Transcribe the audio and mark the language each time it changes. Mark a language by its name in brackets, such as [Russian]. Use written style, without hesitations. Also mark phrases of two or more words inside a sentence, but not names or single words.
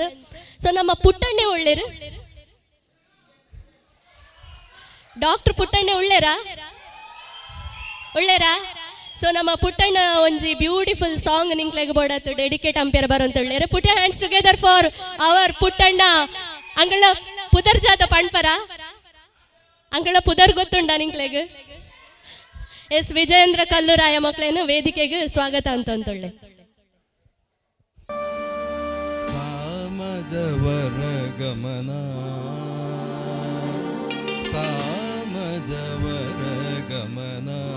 [Tulu] ಸೊ ನಮ್ಮ ಪುಟ್ಟಣ್ಣೆ ಒಳ್ಳೆರು ಡಾಕ್ಟರ್ ಪುಟ್ಟಣ್ಣೆ ಒಳ್ಳೆರಾ ಸೊ ನಮ್ಮ ಪುಟ್ಟಣ್ಣ ಒಂಜಿ [English] beautiful song [Tulu] ನಿಂಕ್ಲೆಗ್ ಬೋಡತ್ತು ಡೆಡಿಕೇಟ್ ಅಂಪೇರ್ ಬರೋಂತ ಒಳ್ಳೆರು. [English] put your hands together for our Puttanna. [Tulu] ಅಂಗಳ ಪುದರ್ ಜಾತ ಪಣ್ಪರ ಅಂಗಳ ಪುದರ್ ಗೊತ್ತುಂಡ ನಿಂಕ್ಲೆಗ್. ಎಸ್ ವಿಜಯೇಂದ್ರ ಕಲ್ಲೂರಾಯ ಮಕ್ಕಳೇನು ವೇದಿಕೆಗೆ ಸ್ವಾಗತ ಅಂತೊಳ್ಳೆ. [Telugu] సామజవర గమన సామజవర గమన